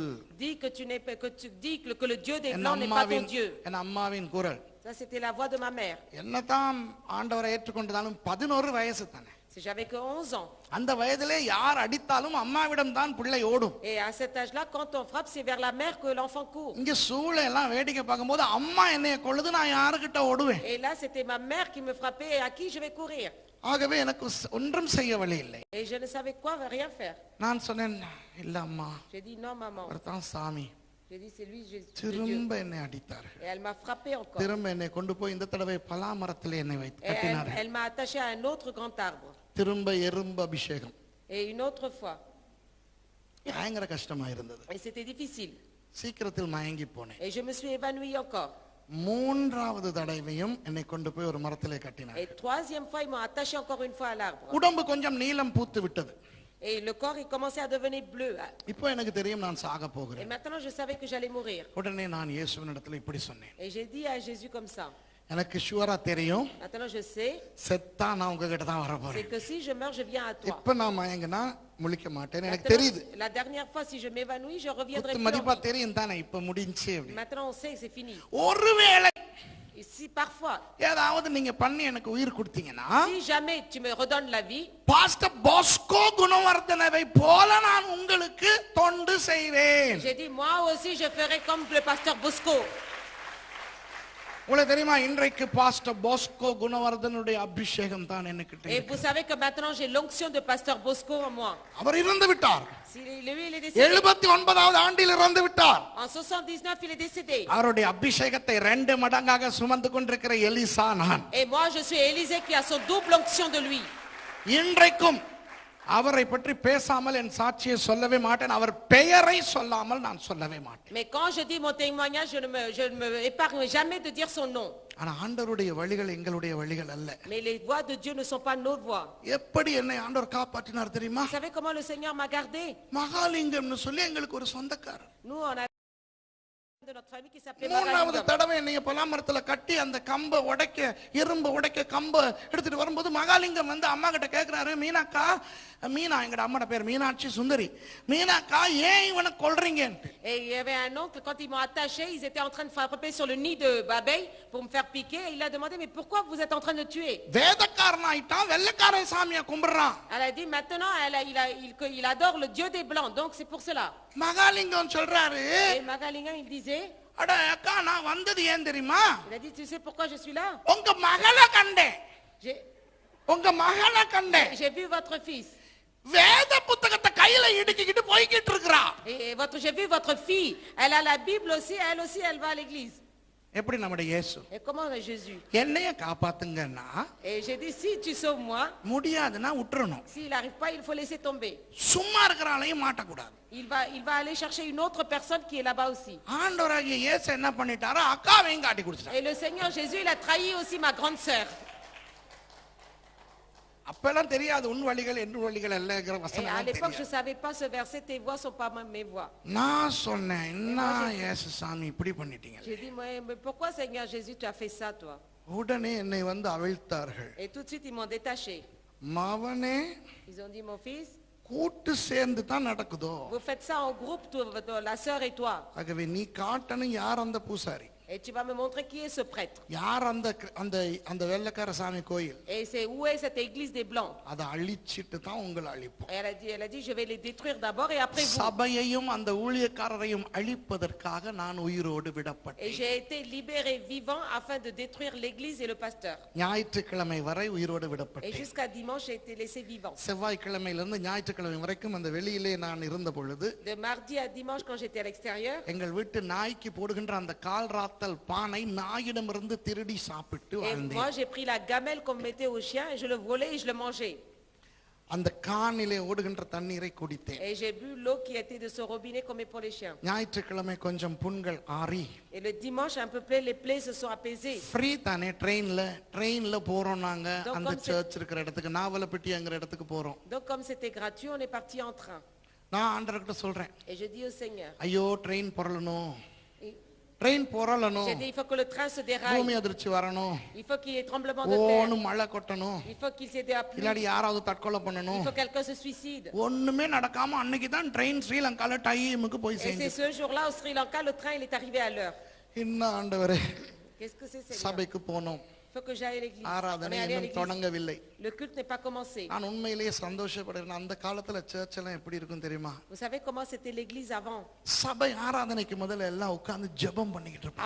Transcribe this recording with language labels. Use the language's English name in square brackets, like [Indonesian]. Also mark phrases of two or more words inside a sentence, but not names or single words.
[French] Dis que tu n'es pas, que tu dis que le Dieu des [Tamil] என் [French] Blancs n'est pas ton [Tamil] அம்மாவின் [French] Dieu. [Tamil] என் அம்மாவின் குரல். [French] Ça, c'était la voix de ma mère. [Tamil] என்னதான் ஆண்டவரை ஏற்றுக்கொண்டதாலும் 11 வயசு தானே. [French] Si j'avais que 11 ans. [Tamil] அந்த வயதிலே யார் அடித்தாலும் அம்மாவிடம் தான் பிள்ளை ஓடும். [French] Et à cet âge-là, quand on frappe, c'est vers la mère que l'enfant court. [Tamil] இங்க சூளை எல்லாம் வேடிக்கை பார்க்கும்போது அம்மா என்னைய கொள்ளுது, நான் யாருக்கிட்ட ஓடுவேன்? [French] Et là, c'était ma mère qui me frappait et à qui je vais courir. [Tamil] ஆகவே எனக்கு ஒன்றும் செய்ய வழி இல்லை. [French] Et je ne savais quoi, rien faire. [Tamil] நான் சொன்னேன், இல்ல அம்மா, [French] J'ai dit non, maman. [Tamil] அவர்தான் சாமி. [French] J'ai dit c'est lui, c'est Dieu. [Tamil] திரும்ப என்னை அடித்தார்கள். [French] Et elle m'a frappé encore. [Tamil] திரும்ப என்னை கொண்டு போய் இந்த தடவை பலா மரத்திலே என்னை வைத்து [French] Et [Tamil] கட்டினார்கள். [French] elle m'a attaché à un autre grand arbre. [Tamil] திரும்ப எறும்பு அபிஷேகம். [French] Et une autre fois. [Tamil] பயங்கர கஷ்டமா இருந்தது. [French] Et c'était difficile. [Tamil] சீக்கிரத்தில் மயங்கி போனேன். [French] Et je me suis évanouie encore. [Tamil] மூன்றாவது தடவையும் என்னை கொண்டு போய் ஒரு மரத்திலே கட்டினார்கள். [French] Et troisième fois, ils m'ont attaché encore une fois à l'arbre. [Tamil] உடம்பு கொஞ்சம் நீலம் பூத்து விட்டது. [French] Et le corps, il commençait à devenir bleu. [Tamil] இப்போ எனக்கு தெரியும் நான் சாக [French] Et [Tamil] போகிறேன். [French] maintenant, je savais que j'allais mourir. [Tamil] உடனே நான் இயேசுவினிடத்தில் இப்படி சொன்னேன். [French] Et j'ai dit à Jésus comme ça. [Tamil] எனக்கு ஷுவரா தெரியும், [French] Maintenant, je sais, [Tamil] செத்தா நான் உங்ககிட்ட தான் வர [French] c'est [Tamil] போறேன். [French] que si je meurs, je viens à toi. [Tamil] இப்ப நான் மயங்கினா முழிக்க மாட்டேன், எனக்கு [French] Maintenant, [Tamil] தெரியுது. [French] la dernière fois, si je m'évanouis, je reviendrai [Tamil] குத்து [French] plus. [Tamil] மதிப்பா தெரியும் தானே இப்ப முடிஞ்சு அப்படி. [French] Maintenant, on sait que c'est fini. [Tamil] ஒருவேளை [French] Et si parfois, [Tamil] ஏதாவது நீங்க பண்ணி எனக்கு உயிர் கொடுத்தீங்கன்னா [French] si jamais tu me redonnes la vie, [Tamil] பாஸ்டர் பாஸ்கோ குணவர்தனவை போல நான் உங்களுக்கு தொண்டு செய்வேன். [French] j'ai dit, moi aussi, je ferai comme le pasteur Bosco. [Tamil] உங்களுக்கு தெரியுமா, இன்றைக்கு பாஸ்டர் பாஸ்கோ குணவர்தனுடைய அபிஷேகம் தான் எனக்கு [French] Et [Tamil] தெரியும். [French] vous savez que maintenant, j'ai l'onction de pasteur Bosco en moi. [Tamil] அவர் இறந்து விட்டார். [French] Lui, il est décédé. [Tamil] 79வது ஆண்டில் இறந்து விட்டார். [French] En 79, il est décédé. [Tamil] அவருடைய அபிஷேகத்தை 2 மடங்காக சுமந்து கொண்டிருக்கிற எலிசா நான். [French] Et moi, je suis Élisée qui a son double onction de lui. [Tamil] இன்றைக்கும் அவரை பற்றி பேசாமல் என் சாட்சியை சொல்லவே மாட்டேன். அவர் பெயரை சொல்லாமல் நான் சொல்லவே மாட்டேன். [French] Mais quand je dis mon témoignage, je ne me épargne jamais de dire son nom. [Tamil] ஆனா ஆண்டவருடைய வழிகள் எங்களுடைய வழிகள் அல்ல. [French] Mais les voies de Dieu ne sont pas nos voies. [Tamil] எப்படி என்னை ஆண்டவர் காப்பாற்றினார் தெரியுமா? [French] Vous savez comment le Seigneur m'a gardé? [Tamil] மகாலிங்கம்னு சொல்லி எங்களுக்கு ஒரு சொந்தக்காரர். [French] Nous, on a de notre famille qui s'appelait [Tamil] மூணாவது [French] Magalingam. [Tamil] தடவை என்னைய பலாமரத்துல கட்டி அந்த கம்பை உடைக்க இரும்பு உடைக்க கம்பை எடுத்துட்டு வரும்போது மகாலிங்கம் வந்து அம்மா கிட்ட கேட்கிறாரு, மீனாக்கா, மீனா எங்கட அம்மாட பேர் மீனாட்சி சுந்தரி, மீனாக்கா ஏன் இவனை கொல்றீங்கன்ட்டு. [French] Et il y avait un oncle, quand ils m'ont attaché, ils étaient en train de frapper sur le nid de abeille pour me faire piquer. Et il a demandé, mais pourquoi vous êtes en train de tuer? [Tamil] வேதக்காரன் ஆயிட்டான், வெள்ளைக்காரன் சாமியை கும்பிடுறான். [French] Elle a dit, maintenant, il adore le Dieu des Blancs, donc c'est pour cela. [Tamil] மகாலிங்கம் சொல்றாரு, [French] Et Magalingam, il disait, [Tamil] அட அக்கா, நான் வந்தது ஏன் தெரியுமா? [French] il a dit, tu sais pourquoi je suis là? [Tamil] உங்க மகளை கண்டேன், [French] J'ai [Tamil] உங்க மகளை கண்டேன். [French] j'ai vu votre fils. [Tamil] வேத புத்தகத்தை கையில இடுக்கிட்டு போய்கிட்டு இருக்கிறா. [French] Et j'ai vu votre fille. Elle a la Bible aussi, elle va à l'église. [Tamil] எப்படி நம்முடைய இயேசு [French] Et comment est Jésus? [Tamil] என்னைய காப்பாத்துங்கன்னா, [French] Et j'ai dit, si tu sauves moi, [Tamil] முடியாதுன்னா விட்டுறணும். [French] s'il n'arrive pas, il faut laisser tomber. [Tamil] சும்மா இருக்கிறாலையும் மாட்டக்கூடாது. [French] Il va aller chercher une autre personne qui est là-bas aussi. [Tamil] ஆண்டவராகிய இயேசு என்ன பண்ணிட்டாரோ அக்காவையும் காட்டி கொடுத்துட்டார். [French] Et le Seigneur Jésus, il a trahi aussi ma grande sœur. [Tamil] அப்பெல்லாம் தெரியாது உன் வழிகள் என் வழிகள் அல்லங்கிற [French] Et à [Tamil] வசனம் [French] l'époque, je ne [Tamil] தெரியாது. [French] savais pas ce verset, tes voix ne sont pas mes voix. [Tamil] நான் சொன்னேன் என்ன இயேசு சாமி இப்படி பண்ணிட்டீங்க. [French] J'ai dit, mais pourquoi Seigneur Jésus, tu as fait ça, toi? [Tamil] உடனே என்னை வந்து அவிழ்த்தார்கள். [French] Et tout de suite, ils m'ont détaché. [Tamil] மவனே [French] Ils ont dit, mon fils, [Tamil] கூட்டு சேர்ந்து தான் நடக்குதோ. [French] vous faites ça en groupe, la sœur et toi. [Tamil] ஆகவே நீ காட்டணும் யார் அந்த பூசாரி, [French] Et tu vas me montrer qui est ce prêtre. [Tamil] யார் அந்த அந்த அந்த வெள்ளக்கார சாமி கோயில், [French] Et c'est où est cette église des Blancs. [Tamil] அதை அழிச்சிட்டு தான் உங்களை அழிப்போம். [French] Et elle a dit, je vais les détruire d'abord et après vous. [Tamil] சபையையும் அந்த ஊழியக்காரரையும் அழிப்பதற்காக நான் உயிரோடு [French] Et [Tamil] விடப்பட்டேன். [French] j'ai été libéré vivant afin de détruire l'église et le pasteur. [Tamil] ஞாயிற்றுக்கிழமை வரை உயிரோடு [French] Et [Tamil] விடப்பட்டேன். [French] jusqu'à dimanche, j'ai été laissé vivant. [Tamil] செவ்வாய்க்கிழமையிலிருந்து ஞாயிற்றுக்கிழமை வரைக்கும் அந்த வெளியிலே நான் இருந்த பொழுது [French] De mardi à dimanche, quand j'étais à l'extérieur, [Tamil] எங்கள் வீட்டு நாய்க்கு போடுகின்ற அந்த கால் ராத்தல் பானை நாயிடமிருந்து திருடி சாப்பிட்டு [French] et [Tamil] வாழ்ந்தேன். [French] moi j'ai pris la gamelle qu'on mettait au chien et je le volais et je le mangeais. [Tamil] அந்த கானிலே ஓடுகின்ற தண்ணீரை குடித்தேன். [French] Et j'ai bu l'eau qui était de ce robinet qu'on met pour les chiens. [Tamil] ஞாயிற்றுக்கிழமை கொஞ்சம் புண்கள் ஆறி [French] Et le dimanche, un peu près, les plaies se sont apaisées. [Tamil] ஃப்ரீ தானே, ட்ரெயின்ல போறோம் நாங்க [French] Donc, [Tamil] அந்த [French] comme c'est- [Tamil] சர்ச் இருக்கிற இடத்துக்கு, நாவலப்பட்டிங்கிற இடத்துக்கு போறோம். [French] Donc comme c'était gratuit, on est parti en train. [Tamil] நான் ஆண்டவர்கிட்ட சொல்றேன், [French] Et je dis au Seigneur, [Tamil] ஐயோ ட்ரெயின் புரளணும், [French] et [Tamil] ட்ரெயின் புரளணும், [French] j'ai dit, il faut que le train se déraille. [Tamil] பூமி அதிர்ச்சி வரணும், [French] Il faut qu'il y ait tremblement de terre. [Tamil] ஓன்னு மழை கொட்டணும், [French] Il faut qu'il s'ait de la pluie. [Tamil] இல்லாடி யாராவது தற்கொலை [French] Il [Tamil] பண்ணணும். [French] faut que quelqu'un se suicide. [Tamil] ஒண்ணுமே நடக்காம அன்னைக்கு தான் ட்ரெயின் ஸ்ரீலங்கால டைமுக்கு போய் [French] Et c'est [Tamil] சேர்ந்து. [French] ce jour-là au Sri Lanka, le train il est arrivé à l'heure. [Tamil] இன்னும் ஆண்டவரே, [French] Qu'est-ce que c'est, Seigneur? [Tamil] சபைக்கு போனோம், [French] Il faut que j'aille à l'église. On [Tamil] ஆராதனை [French] est allé à [Tamil] இன்னும் [French] l'église. [Tamil] தொடங்கவில்லை. [French] Le culte n'est pas commencé. [Tamil] நான் உண்மையிலேயே சந்தோஷப்படுறேன். அந்த காலத்துல சர்ச் எல்லாம் எப்படி இருக்கும் தெரியுமா? [French] Vous savez comment c'était l'église avant? [Tamil] சபை ஆராதனைக்கு முதல்ல எல்லாம் உட்கார்ந்து ஜெபம் பண்ணிக்கிட்டு இருப்பாங்க.